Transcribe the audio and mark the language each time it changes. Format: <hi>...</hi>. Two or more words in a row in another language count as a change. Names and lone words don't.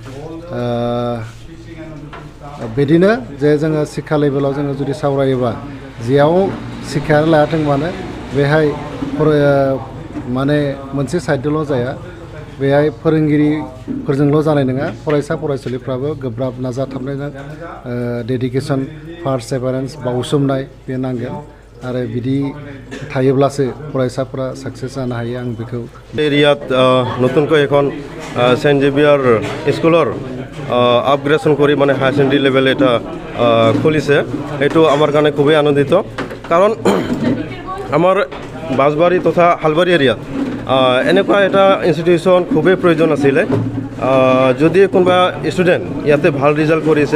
<brx>बिदिनो जे जोङो शिक्षा लेभेलाव जोङो जुदि सावरायोबा जेयाव शिक्षायानो लायाथों मानो बेहाय माने मोनसे साइडजोंल' जाया बेहाय फोरोंगिरिफोरजोंल' जानाय नङा फरायसा फरायसुलिफ्राबो गोब्राब नाजाथाबनायजों</brx> <en>dedication perseverance</en> <brx>बावसोमनाय बे नांगोन आरो बिदि थायोब्लासो फरायसाफोरा साक्सेस जानो हायो आं बेखौ</brx> <as>এরিয়াত নতুনকৈ এখন সেন্ট জেভিয়ার স্কুলৰ আপগ্ৰেডেশ্যন কৰি মানে</as> <en>higher secondary level</en> <as>এটা খুলিছে এইটো আমাৰ কাৰণে খুবেই আনন্দিত কাৰণ আমাৰ বাঁশবাৰী তথা হালবাৰী এৰিয়াত এনেকুৱা এটা ইনষ্টিটিউশ্যন খুবেই প্ৰয়োজন আছিলে যদি কোনোবা ষ্টুডেণ্ট ইয়াতে ভাল ৰিজাল্ট কৰিছে</as>